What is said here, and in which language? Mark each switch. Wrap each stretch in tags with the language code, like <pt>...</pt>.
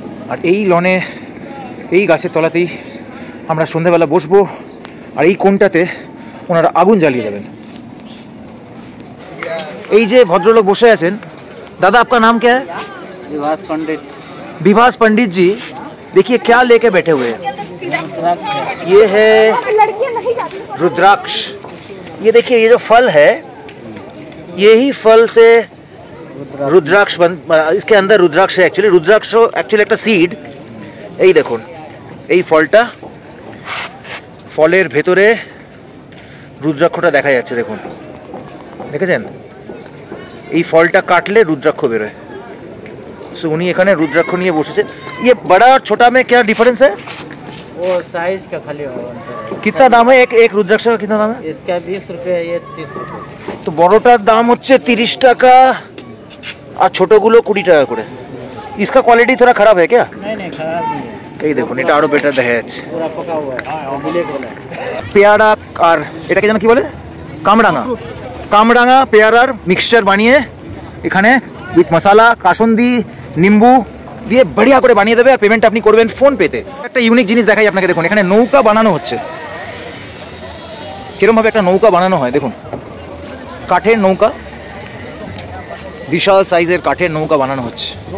<bn>আর এই লনে, এই গাছের তলাতেই আমরা সন্ধ্যাবেলা বসবো, আর এই কোণটাতে ওনারা আগুন জ্বালিয়ে দেবেন। এই যে ভদ্রলোক বসে আছেন,</bn> <hi>दादा आपका नाम क्या है? विभास पंडित। विभास पंडित जी, देखिए क्या लेके बैठे हुए हैं। ये है रुद्राक्ष। ये देखिए, ये जो फल है, यही फल से रुद्राक्ष इसके अंदर रुद्राक्ष है। एक्चुअली रुद्राक्ष एक्चुअली एक सीड।</hi> <bn>এই দেখুন, এই ফলটা, ফলের ভেতরে রুদ্রাক্ষটা দেখা যাচ্ছে, দেখুন, দেখেছেন? এই ফলটা কাটলে রুদ্রাক্ষ বেরোয়। সো উনি এখানে রুদ্রাক্ষ নিয়ে বসেছে।</bn> <hi>ये बड़ा और छोटा में क्या डिफरेंस है? वो साइज का खाली होगा। कितना दाम है एक रुद्राक्ष का? कितना दाम है इसका? 20 रुपये, ये 30 रुपये।</hi> <bn>তো বড়টার দাম হচ্ছে 30 টাকা আর ছোটগুলো 20 টাকা করে।</bn> <hi>इसका क्वालिटी थोड़ा खराब है क्या? नहीं खराब नहीं है।</hi> <bn>এই দেখুন, এটা আরো বেটার দেখা যাচ্ছে।</bn> <hi>पूरा पका हुआ है, ब्लैक वाला।</hi> <bn>পেয়ারা আর এটাকে যেন কি বলে, কামরাঙা। কামরাঙা পেয়ারার মিক্সচার বানিয়ে এখানে উইথ মশলা, কাসুন্দি, নিম্বু দিয়ে বড়িয়া করে বানিয়ে দেবে। আর পেমেন্ট আপনি করবেন ফোন পেতে। একটা ইউনিক জিনিস দেখাই আপনাকে, দেখুন, এখানে নৌকা বানানো হচ্ছে। কিরমভাবে একটা নৌকা বানানো হয় দেখুন, কাঠের নৌকা, বিশাল সাইজের কাঠের নৌকা বানানো হচ্ছে।</bn>